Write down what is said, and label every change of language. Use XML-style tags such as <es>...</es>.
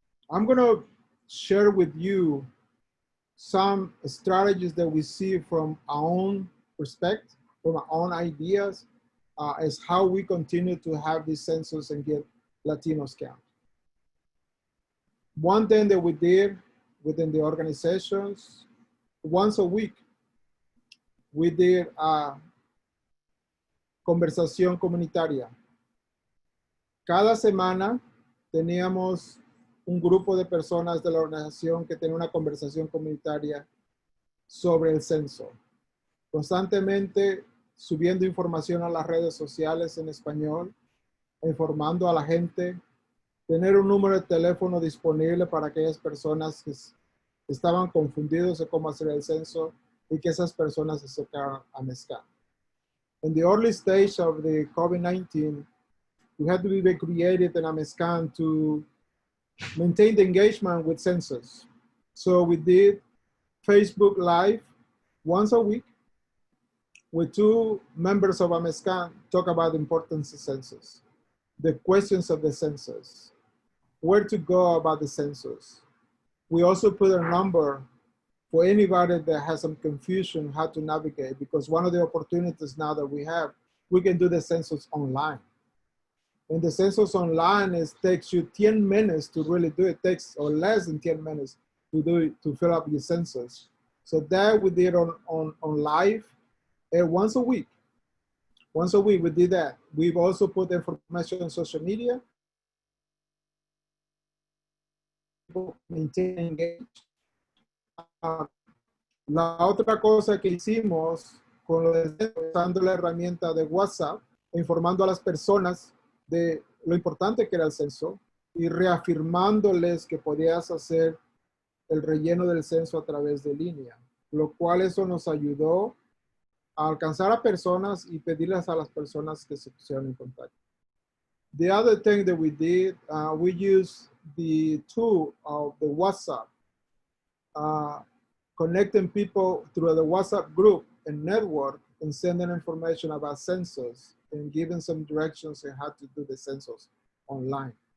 <en>I'm gonna share with you some strategies that we see from our own perspective, from our own ideas, as how we continue to have this census and get Latinos count. One thing that we did within the organizations, once a week, we did</en> <es>conversación comunitaria. Cada semana teníamos un grupo de personas de la organización que tenía una conversación comunitaria sobre el censo. Constantemente subiendo información a las redes sociales en español, informando a la gente, tener un número de teléfono disponible para aquellas personas que estaban confundidos de cómo hacer el censo y que esas personas se acercaran a AMEXCAN.</es> <en>In the early stage of the COVID-19, we had to be very creative in AMEXCAN to maintain the engagement with census. So we did Facebook Live once a week with 2 members of AMEXCAN talk about the importance of census, the questions of the census, where to go about the census. We also put a number for anybody that has some confusion how to navigate, because one of the opportunities now that we have, we can do the census online. And the census online takes you 10 minutes to really do it. It takes or less than 10 minutes to do it, to fill up your census. So that we did on live once a week. Once a week we did that. We've also put information on social media. Maintaining</en> <es>la otra cosa que hicimos usando la herramienta de WhatsApp, informando a las personas de lo importante que era el censo y reafirmándoles que podías hacer el relleno del censo a través de línea, lo cual eso nos ayudó a alcanzar a personas y pedirles a las personas que se pusieran en contacto.</es> <en>The other thing that we did, we used the tool of the WhatsApp, connecting people through the WhatsApp group and network and sending information about census and giving some directions on how to do the census online.</en>